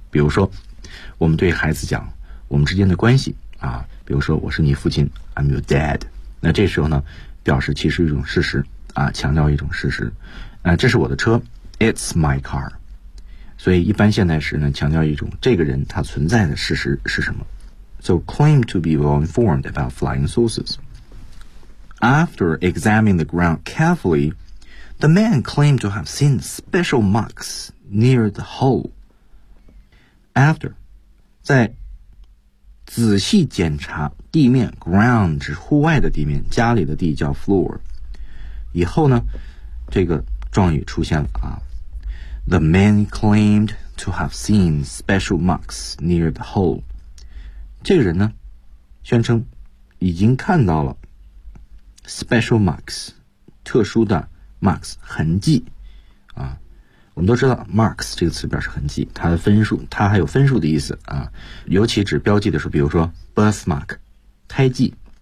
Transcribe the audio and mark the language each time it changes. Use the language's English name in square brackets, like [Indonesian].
[Chinese] 比如说我们对孩子讲我们之间的关系啊，比如说我是你父亲， [English] I'm your dad， [Chinese] 那这时候呢表示其实一种事实啊，强调一种事实，这是我的车， [English] It's my car。 [Chinese] 所以一般现在时呢强调一种这个人他存在的事实是什么。 [English] So claim to be well informed about flying saucers. After examining the ground carefully, the man claimed to have seen special marks near the hole. [Chinese] After, 在仔细检查地面 ground 指户外的地面，家里的地叫 floor. 以后呢，这个状语出现了啊。 [English] The man claimed to have seen special marks near the hole. [Chinese] 这个人呢宣称已经看到了 special marks， 特殊的 marks 痕迹啊。我们都知道 marks 这个词表示痕迹，它的分数，它还有分数的意思啊，尤其指标记的时候，比如说 birthmark 胎记。